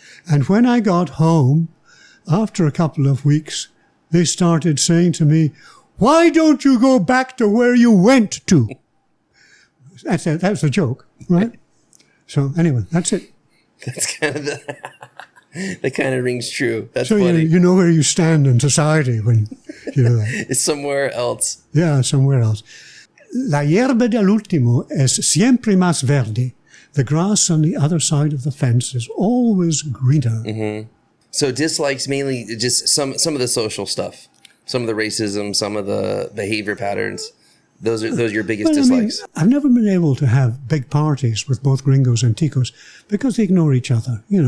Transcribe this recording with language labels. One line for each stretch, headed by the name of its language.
English: And when I got home, after a couple of weeks, they started saying to me, why don't you go back to where you went to? That's a joke, right? So anyway, that's it. That's kind of that kind of rings true. That's so funny. You know where you stand in society when you do that. It's somewhere else. Yeah, somewhere else.
Spanish: La hierba del último es siempre más verde.
English: The grass on the other side of the fence is always greener. Mm-hmm. So dislikes mainly just some of the social stuff, some of the racism, some of the behavior patterns. Those are your biggest dislikes. I've never been able to have big parties with both gringos and ticos because they ignore each other.